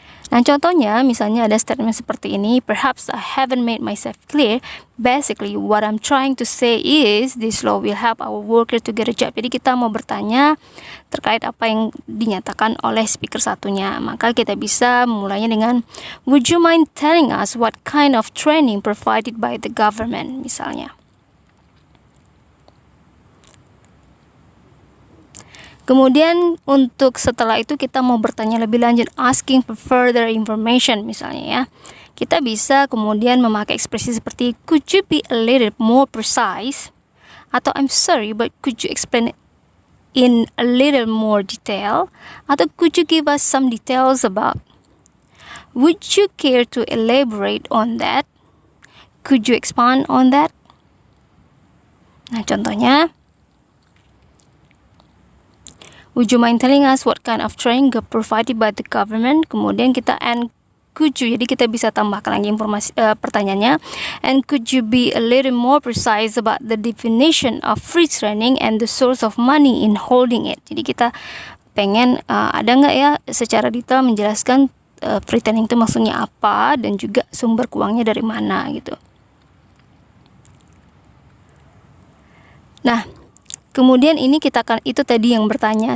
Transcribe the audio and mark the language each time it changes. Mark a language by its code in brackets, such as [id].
[id] Nah, contohnya misalnya ada statement seperti ini, [en] perhaps I haven't made myself clear. Basically, what I'm trying to say is this law will help our worker to get a job. [id] Jadi kita mau bertanya terkait apa yang dinyatakan oleh speaker satunya. Maka kita bisa mulainya dengan [en] would you mind telling us what kind of training provided by the government, [id] misalnya. Kemudian untuk setelah itu kita mau bertanya lebih lanjut, [en] asking for further information [id] misalnya ya. Kita bisa kemudian memakai ekspresi seperti [en] could you be a little more precise, atau I'm sorry but could you explain it in a little more detail, atau could you give us some details about, would you care to elaborate on that, could you expand on that. [id] Nah, contohnya [en] would you mind telling us what kind of training provided by the government? [id] Kemudian kita [en] and could you, [id] jadi kita bisa tambahkan lagi informasi pertanyaannya, [en] and could you be a little more precise about the definition of free training and the source of money in holding it. [id] Jadi kita pengen ada nggak ya secara detail menjelaskan free training itu maksudnya apa dan juga sumber keuangannya dari mana gitu. Nah, kemudian ini kita akan, itu tadi yang bertanya.